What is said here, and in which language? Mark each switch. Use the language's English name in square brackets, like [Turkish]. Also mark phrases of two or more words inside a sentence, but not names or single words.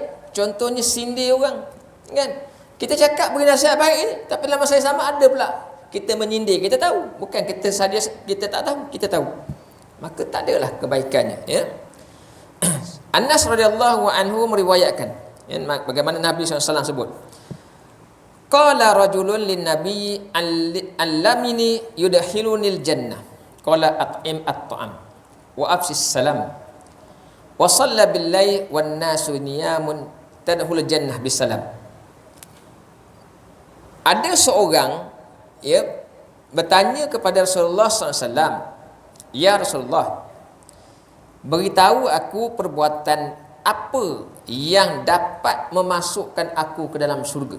[Malay] Contohnya sindir orang, kan? Kita cakap beri nasihat baik ni, tapi dalam masa yang sama ada pula kita menyindir. Kita tahu, bukan kita saja kita tak tahu, kita tahu. Maka tak adalah kebaikannya, ya. Anas [Arabic] رضي الله عنه [Malay] meriwayatkan, ya, bagaimana Nabi SAW sebut, [Arabic] قال رجل للنبي علمني يدخلني الجنة قال أطعم الطعام وأفش السلام وصل بالليل والناس نيام تدخل الجنة بسلام. [Malay] Ada seorang, ya, bertanya kepada Rasulullah SAW, [Arabic] يا رسول الله, [Malay] beritahu aku perbuatan apa yang dapat memasukkan aku ke dalam syurga.